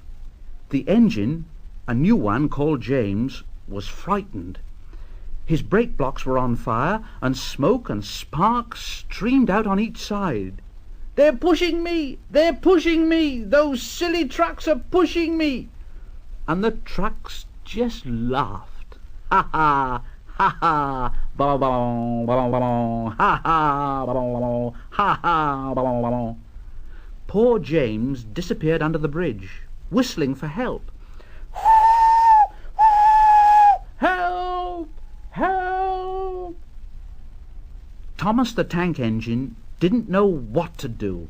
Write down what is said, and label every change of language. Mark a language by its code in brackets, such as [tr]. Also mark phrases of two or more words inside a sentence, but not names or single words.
[en] The engine, a new one called James, was frightened. His brake blocks were on fire, and smoke and sparks streamed out on each side. "They're pushing me! They're pushing me! Those silly trucks are pushing me!" And the trucks just laughed. "Ha ha! Ha ha! Ba ba ba ba ba! Ha ha! Ba ba ba! Ha ha! Ba ba ba!" Poor James disappeared under the bridge, whistling for help. "Help! Help!" Thomas the tank engine didn't know what to do.